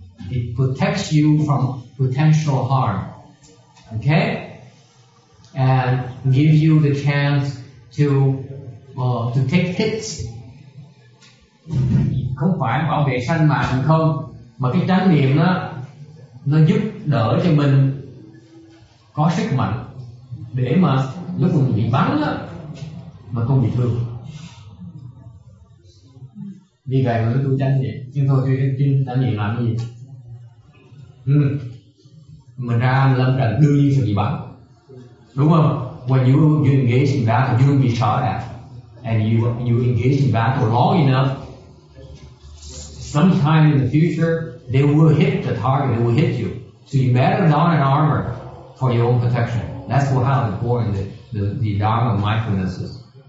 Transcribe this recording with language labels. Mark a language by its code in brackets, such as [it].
[en] It protects you from potential harm, okay, and gives you the chance to take hits. [vi] Không phải bảo vệ sinh mạng mình không, mà cái chánh niệm nó giúp đỡ cho mình có sức mạnh để mà lúc mình bị bắn mà không bị thương. Vì vậy mà nó tu chánh niệm. Nhưng thôi thì chánh niệm làm cái gì? Mình ra lâm trận đương nhiên sẽ bị bắn, đúng không? [en] When you engage in battle, you will be shot at, and you engage in battle long enough, sometime in the future they will hit the target, they will hit you. So you better don an armor for your own protection. That's how important the Dharma of mindfulness is.